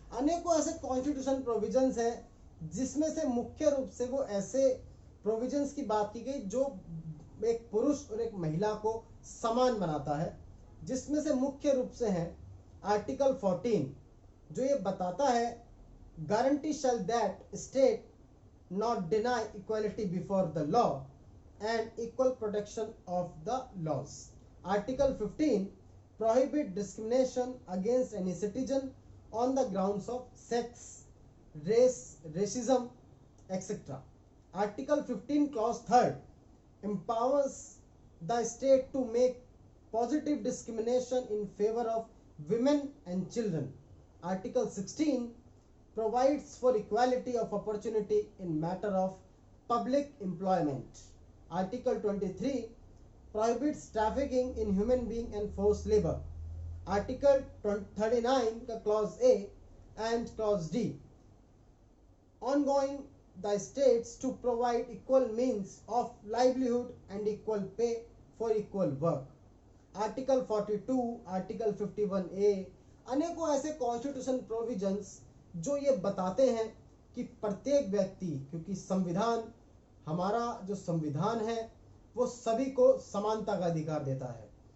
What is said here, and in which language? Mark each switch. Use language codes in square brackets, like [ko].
[hi] अनेकों ऐसे constitution provisions हैं, जिसमें से मुख्य रूप से वो ऐसे प्रोविजंस की बात की गई जो एक पुरुष और एक महिला को समान बनाता है, जिसमें से मुख्य रूप से है आर्टिकल 14, जो ये बताता है, [en] Guarantee shall that state not deny equality before the law and equal protection of the laws. Article 15 prohibit discrimination against any citizen on the grounds of sex, race, racism, etc. Article 15 clause 3 empowers the state to make positive discrimination in favor of women and children. Article 16 provides for equality of opportunity in matter of public employment. Article 23 prohibits trafficking in human being and forced labor. Article 39 [hi] का [en] clause A and clause D ongoing the states to provide equal means of livelihood and equal pay for equal work. [hi] Article 42, Article 51A अनेकों ऐसे constitution provisions जो ये बताते हैं कि प्रत्येक व्यक्ति, क्योंकि संविधान, हमारा जो संविधान है वो सभी को समानता का अधिकार देता है।